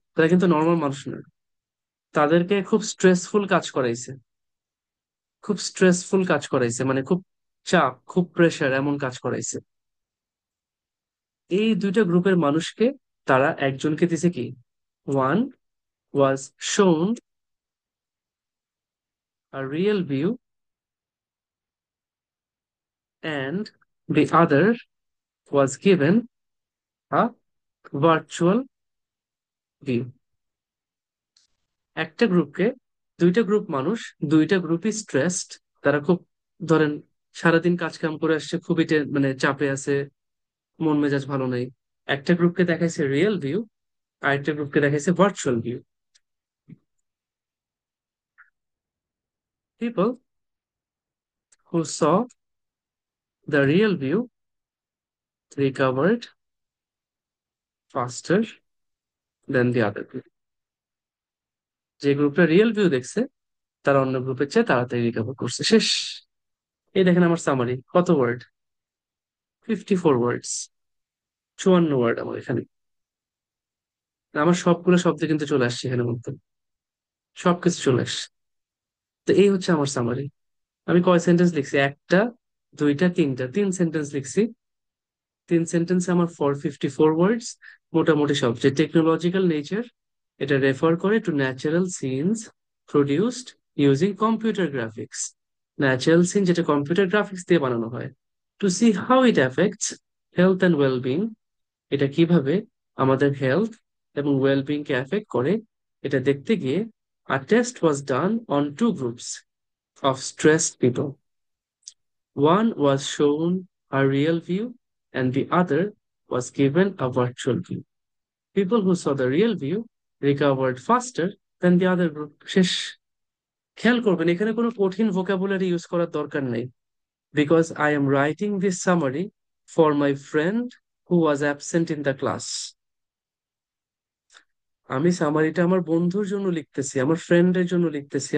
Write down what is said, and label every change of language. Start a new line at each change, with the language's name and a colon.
Bangla: তারা কিন্তু নর্মাল মানুষ নয়, তাদেরকে খুব স্ট্রেসফুল কাজ করাইছে, খুব স্ট্রেসফুল কাজ করাইছে, মানে খুব চাপ, খুব প্রেশার, এমন কাজ করাইছে। এই দুইটা গ্রুপের মানুষকে তারা একজনকে দিছে কি,
English: One was shown a real view and the other was given a virtual view.
Bangla: একটা গ্রুপকে, দুইটা গ্রুপ মানুষ, দুইটা গ্রুপই স্ট্রেসড, তারা খুব, ধরেন, সারাদিন কাজ কাম করে আসছে, খুবই মানে চাপে আছে, মন মেজাজ ভালো নেই। একটা গ্রুপকে দেখাইছে রিয়েল ভিউ, আর একটা গ্রুপকে দেখাইছে virtual view.
English: People who saw the real view recovered faster than the other group.
Bangla: যে গ্রুপটা রিয়েল ভিউ দেখছে তারা অন্য গ্রুপের চেয়ে তাড়াতাড়ি রিকভার করছে। শেষ। এই দেখেন আমার সামারি, কত ওয়ার্ড, 54 ওয়ার্ডস, 54 ওয়ার্ড আমার এখানে। আমার সবগুলো শব্দ কিন্তু চলে আসছে এখানে মধ্যে, সবকিছু চলে আসছে। তো এই হচ্ছে আমার সামারি। আমি কয় সেন্টেন্স লিখছি? একটা, দুইটা, তিনটা, 3 সেন্টেন্স লিখছি। 3 সেন্টেন্সে আমার 454 ওয়ার্ডস। মোটামুটি সব যে টেকনোলজিক্যাল নেচার, এটা রেফার করে
English: To natural scenes produced using computer graphics.
Bangla: Natural scene যেটা কম্পিউটার গ্রাফিক্স দিয়ে বানানো হয়।
English: to see how it affects health and wellbeing,
Bangla: এটা কিভাবে আমাদের হেলথ এবং ওয়েলবিং কে এফেক্ট করে, এটা দেখতে গিয়ে
English: a test was done on 2 groups of stressed people. One was shown a real view and the other was given a virtual view. People who saw the real view recovered faster than the other group.
Bangla: শেষ। খেয়াল করবেন এখানে কোনো কঠিন vocabulary use করার দরকার নেই,
English: Because I am writing this summary for my friend who was absent in the class.
Bangla: আমি সামারিটা আমার বন্ধুর জন্য লিখতেছি, আমার ফ্রেন্ডের জন্য লিখতেছি।